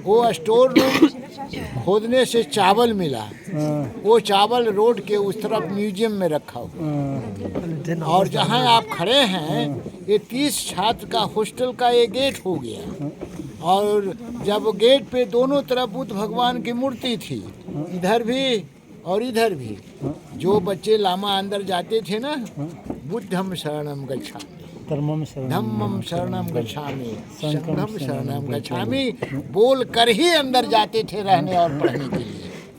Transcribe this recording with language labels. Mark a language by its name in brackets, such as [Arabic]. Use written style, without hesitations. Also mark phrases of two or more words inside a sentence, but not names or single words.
[Hindi] वो [English] store room [Hindi] खोदने से चावल मिला, वो चावल रोड के उस तरफ म्यूजियम में रखा हुआ। और जहाँ आप खड़े हैं ये 30 छात्र का हॉस्टल का ये गेट हो गया। और जब गेट पे दोनों तरफ बुद्ध भगवान की मूर्ति थी, इधर भी और इधर भी, जो बच्चे लामा अंदर जाते थे ना, [Pali] बुद्धम शरणम गच्छामि, धम्मम शरणम गच्छामि, संघम शरणम गच्छामि [Hindi] बोल कर ही अंदर जाते थे रहने और पढ़ने के लिए।